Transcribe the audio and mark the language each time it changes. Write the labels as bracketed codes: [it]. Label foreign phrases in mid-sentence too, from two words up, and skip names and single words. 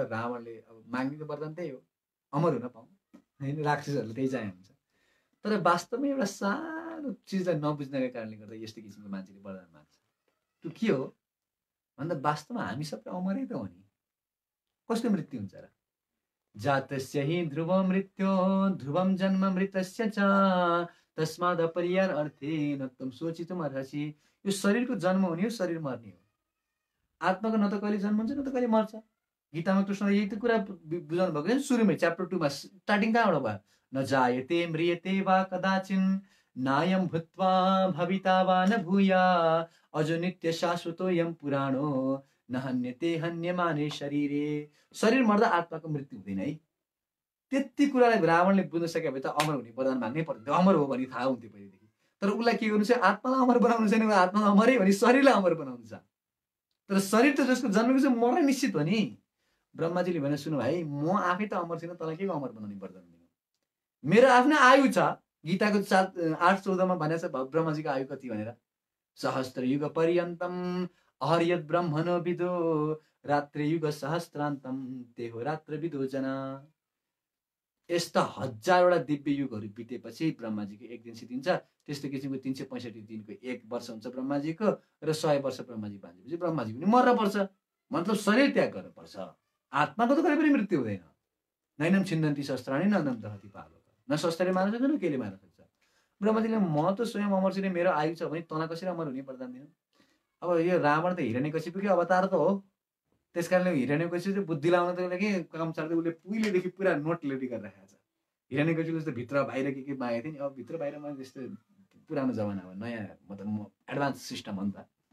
[ne] रावणले अब माग्ने त वरदान त्यही हो, अमर हुन पाऊँ होइन, राक्षसहरूले त्यही चाहे हुन्छ। तर वास्तवमा एउटा सानो चिजलाई नबुझ्नको कारणले गर्दा यस्तो किसिमको मान्छेले वरदान माग्छ। त्यो के हो भन्दा वास्तवमा हामी सबै अमरै त हो नि। कस्तो मृत्यु हुन्छ र? [sa] जातस्य हि ध्रुव मृत्यो ध्रुवम जन्म मृतस्य च तस्माद् अपरिहार अर्थेन त्वं सोचितुम् अर्हसि। [ne] यो शरीरको जन्म हुने हो, शरीर मर्ने हो। आत्माको न त कहिले जन्म हुन्छ न त कहिले मर्छ। गीतामा कृष्णले यही त कुरा बुझाउनु भएको छ सुरुमै, च्याप्टर 2 मा। स्टार्टिङ कहाँबाट भयो? [sa] न जायते म्रियते वा कदाचिन नायम भूत्वा भविता वा न भूया अजो नित्य शाश्वतोऽयं पुराणो न हन्यते हन्यमाने शरीरे। [ne] शरीर मर्दा आत्माको मृत्यु हुँदैन है। त्यति कुरालाई रावणले बुझ्न सके भए त अमर हुने वरदान माग्नै पर्दैन, अमर हो भने थाहा हुन्थ्यो पहिलेदेखि। तर उसलाई के गर्नु छ, आत्मालाई अमर बनाउनु छैन, आत्मालाई अमरै भने शरीरलाई अमर बनाउनु छ। तर शरीर त जसको जन्मेको छ मर्न निश्चित हो नि। ब्रह्माजीले भने सुन भाइ, म आफै त अमर छैन, तँलाई के अमर बनाउने वरदान दिनु? मेरो आफ्नो आयु छ। गीताको 8:14 भनेको छ ब्रह्माजीको आयु कति भनेर, [sa] सहस्त्र युग पर्यन्तम अहर्यत ब्रह्मणो विदो रात्रि युग सहस्त्रान्तम तेहो रात्र विदो जना। [ne] यस्ता 1000वटा दिव्य युगहरू बितेपछि ब्रह्माजीको एक दिन सिद्धिन्छ। त्यस्तो किसिमको 365 दिनको 1 वर्ष हुन्छ ब्रह्माजीको, र 100 वर्ष ब्रह्माजी बाँचेपछि ब्रह्माजी पनि मर्न पर्छ। मतलब शरीर त्याग गर्नु पर्छ। आत्माको त कहिले पनि मृत्यु हुँदैन। [sa] नैनम छिन्दन्ति शस्त्राणि न नम दहति पावक। [ne] न शस्त्रले मार्न सक्छ न केले मार्न सक्छ। ब्रह्माजीले म त स्वयं अमर छु, मेरो आयु छ भने तँलाई कसरी अमर हुने वरदान दिनु? अब यो रावण त हिरण्यकशिपुकै अवतार त हो। त्यस कारणले हिरण्यकशिपु चाहिँ बुद्धि लाउनको लागि काम चाल्दै उसले पहिलेदेखि पुरा [en] note ready [ne] गरिराखेको छ। हिरण्यकशिपु जस्तो भित्र बाहिर के मागेको थियो नि, अब भित्र बाहिरमा जस्तो पुरानो जमाना हो, नयाँ मतलब [en] advanced system [ne] हो नि त।